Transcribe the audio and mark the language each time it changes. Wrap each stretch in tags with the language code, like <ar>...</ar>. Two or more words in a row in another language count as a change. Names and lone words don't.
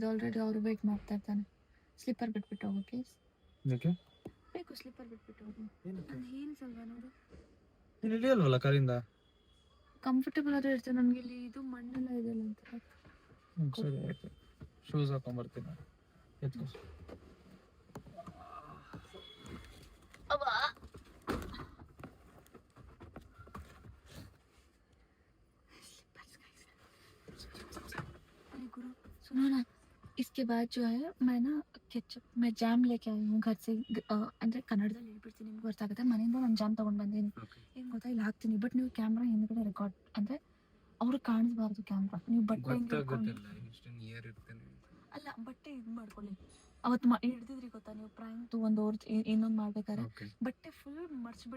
<kn>ಆಲ್ರೆಡಿ ಅವರು ವೇಟ್ ಮಾಡ್ತಾ ಇರ್ತಾನೆ. ಸ್ಲಿಪ್ಪರ್ ಬಿಟ್ಬಿಟ್ಟು ಹೋಗು ಪ್ಲೀಸ್. ಬೇಕು ಸ್ಲಿಪ್ಪರ್ ಬಿಟ್ಬಿಟ್ಟು ಹೋಗು. ಹೀಲ್ಸ್ ಅಲ್ವಾ ನೋಡು. ಇಳಿಯಲ್ವಲ್ಲ ಕಾರಿಂದ? ಕಂಫರ್ಟಬಲ್ ಆದ್ರೂ ಇರ್ತದೆ. ನಮ್ಗೆ ಇಲ್ಲಿ ಇದು ಮಣ್ಣೆಲ್ಲ ಇದೆಲ್ಲ ಅಂತ. ಸರಿ ಆಯ್ತು, ಶೂಸ್ ಹಾಕೊಂಡ್ಬರ್ತೀನಿ. ಎತ್ಕೋ.</kn> <hi>गुरु सुनो ना, इसके बाद जो है मैं ना ಕೆಚಪ್ मैं ಜಾಮ್ लेके आई हूँ घर से.</hi> <kn>ಅಂದರೆ ಕನ್ನಡದಲ್ಲಿ ಹೇಳ್ಬಿಡ್ತೀನಿ, ನಿಮ್ಗೆ ಗೊತ್ತಾಗುತ್ತೆ. ಮನೆಯಿಂದ ನಾನು ಜಾಮ್ ತೊಗೊಂಡು ಬಂದೀನಿ. ಏನು ಗೊತ್ತಾ, ಇಲ್ಲಿ ಹಾಕ್ತೀನಿ. ಬಟ್ ನೀವು ಕ್ಯಾಮ್ರಾ ಹಿಂದ್ಗಡೆ ರೆಕಾರ್ಡ್ ಅಂದರೆ ಅವ್ರಿಗೆ ಕಾಣಿಸ್ಬಾರ್ದು ಕ್ಯಾಮ್ರಾ. ನೀವು ಬಟ್ಟೆ ಅಲ್ಲ, ಬಟ್ಟೆ ಇದು ಮಾಡ್ಕೊಳ್ಳಿ. ಅವತ್ತು ಹಿಡ್ದಿದ್ರಿ ಗೊತ್ತಾ ನೀವು ಪ್ರ್ಯಾಂಕ್ ಒಂದು ಇನ್ನೊಂದು ಮಾಡ್ಬೇಕಾದ್ರೆ ಬಟ್ಟೆ ಫುಲ್ ಮರ್ಚ್ಬಿಡಿ.</kn>